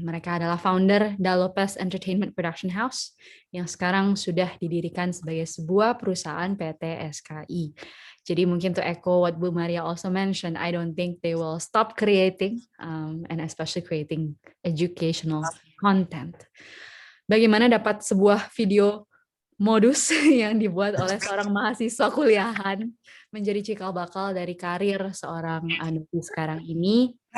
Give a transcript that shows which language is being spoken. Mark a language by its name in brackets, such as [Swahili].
[Indonesian] Mereka adalah founder Da Lopez Entertainment Production House yang sekarang sudah didirikan sebagai sebuah perusahaan PT SKI. Jadi mungkin [English] to echo what Bu Maria also mentioned, I don't think they will stop creating and especially creating educational content. [Indonesian] Bagaimana dapat sebuah video modus yang dibuat oleh seorang mahasiswa kuliahan menjadi cikal bakal dari karir seorang Andovi sekarang ini?